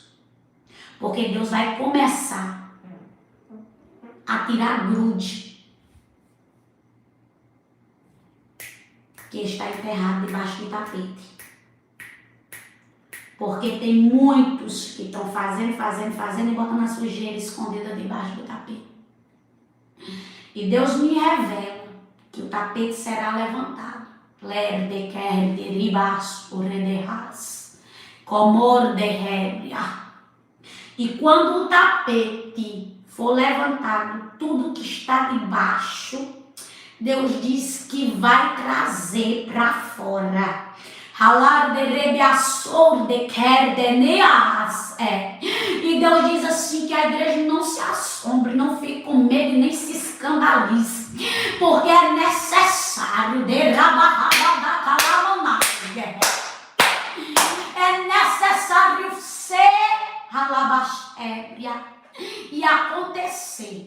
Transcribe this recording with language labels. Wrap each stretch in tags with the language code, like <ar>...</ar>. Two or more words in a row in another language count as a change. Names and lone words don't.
<pt>Porque Deus vai começar a tirar grude que está enterrado debaixo do tapete. Porque tem muitos que estão fazendo e botando a sujeira escondida debaixo do tapete. E Deus me revela que o tapete será levantado. Lerde querde ribas urederras, comor de rebia. E quando o tapete for levantado, tudo que está debaixo, Deus diz que vai trazer para fora. Halar de rebiaçor de kerdeneas. E Deus diz assim que a igreja não se assombre, não fique com medo, nem se escandalize. Porque é necessário de rabarraba da calamanagem. É necessário ser halabastébria e acontecer.</pt>